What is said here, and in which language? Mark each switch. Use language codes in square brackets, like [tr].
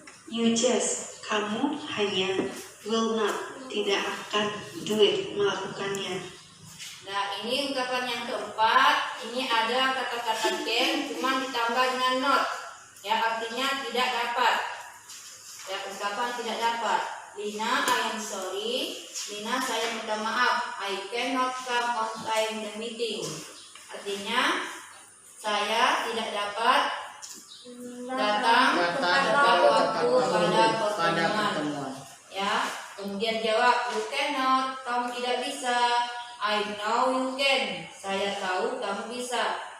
[en] You just, [id] kamu hanya, [en] will not, [id] tidak akan, [en] do it, [id] melakukannya. Nah, ini ungkapan yang keempat. Ini ada kata-kata can, cuma ditambah dengan not. Ya, artinya tidak dapat. Ya, ungkapan tidak dapat. Lina, [en] I am sorry. [id] Lina, saya minta maaf. [en] I cannot come on time the meeting. [id] Artinya, saya tidak dapat datang tepat waktu pada pertemuan. Ya, kemudian jawab, [en] you cannot, [id] kamu tidak bisa. [en] I know you can, [id] saya tahu kamu bisa.